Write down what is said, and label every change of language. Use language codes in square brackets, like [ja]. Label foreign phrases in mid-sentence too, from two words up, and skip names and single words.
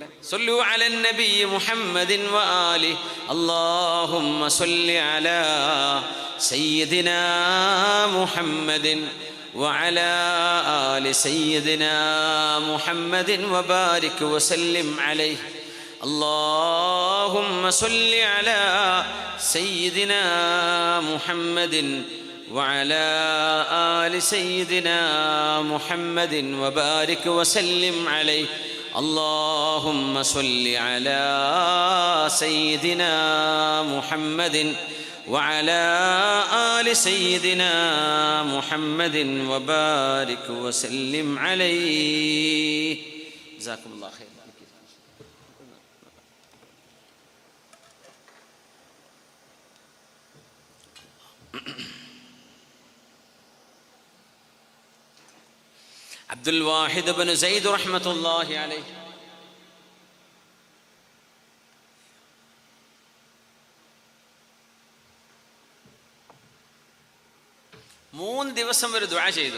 [ar] صلوا على النبي محمد وآل اللهم صل على سيدنا محمد وعلى آل سيدنا محمد وبارك وسلم عليه. اللهم صل على سيدنا محمد وعلى آل سيدنا محمد وبارك وسلم عليه. اللهم صل على سيدنا محمد وعلى آل سيدنا محمد وبارك وسلم عليه. جزاكم الله خير. [ml] അബ്ദുൽ വാഹിദ് ഇബ്നു സയ്യിദ് [ar] رحمة الله عليه [ml] മൂന്ന് ദിവസം വരെ ദുആ ചെയ്തു.